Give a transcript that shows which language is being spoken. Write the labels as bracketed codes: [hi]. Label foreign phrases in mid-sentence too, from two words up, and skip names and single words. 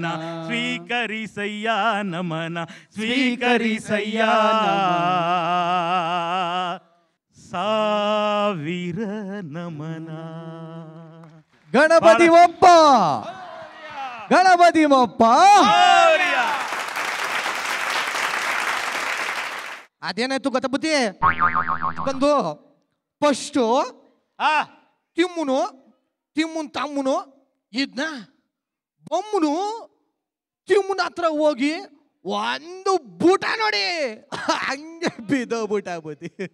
[kn] ಸ್ವೀಕರಿಸಯ್ಯ ನಮನ. ಸ್ವೀಕರಿಸಯ್ಯ ಸಾವಿರ ನಮನ. ಗಣಪತಿ ಬಪ್ಪ, ಗಣಪತಿ ಬಪ್ಪ. ಅದೇನಾಯ್ತು ಗೊತ್ತ ಬುದ್ಧಿ ಬಂದು ಫಸ್ಟು ತಿಮ್ಮುನ್ ತಮ್ಮನು ಇದ್ನ ಬೊಮ್ಮನು ತಿಮ್ಮನ ಹತ್ರ ಹೋಗಿ ಒಂದು ಬೂಟ ನೋಡಿ ಹಂಗೆ ಬಿದ್ದೋಗ್ಬಿಟ್ಟ ಬುದ್ಧಿ.